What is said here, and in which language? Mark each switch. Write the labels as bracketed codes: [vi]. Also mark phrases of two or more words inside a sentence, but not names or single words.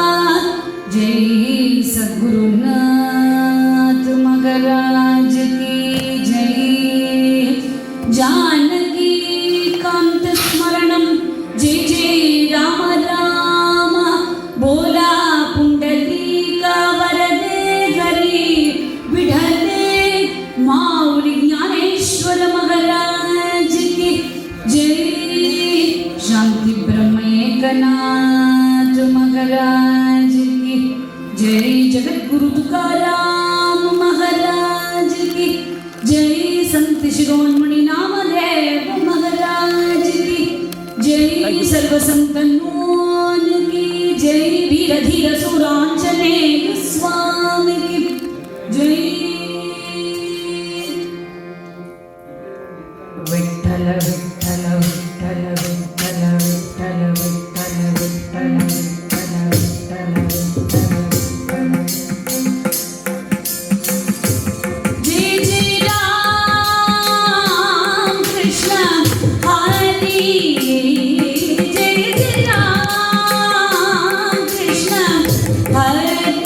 [hi] जय सद्गुरुनाथ महाराज की जय। [sa] जानकी कांत स्मरणम जय जय राम राम। [mr] बोला पुंडलीका वरदे हरि विठले माऊली ज्ञानेश्वर महाराज की जय। [hi] शांति ब्रह्म एकनाथ महाराज की जय। जगत गुरु तुकाराम महाराज की जय। संत शिरोमणि नामदेव महाराज की जय। सर्व संतनों की जय। वीर धीर सुरांजनेय स्वामी की जय। [mr] विठ्ठल विठ्ठल विठ्ठल विठ्ठल विठ्ठल विठ्ठल विठ्ठल विठ्ठल विठ्ठल विठ्ठल। जय जय राम कृष्ण हरि। जय जय राम कृष्ण हरि।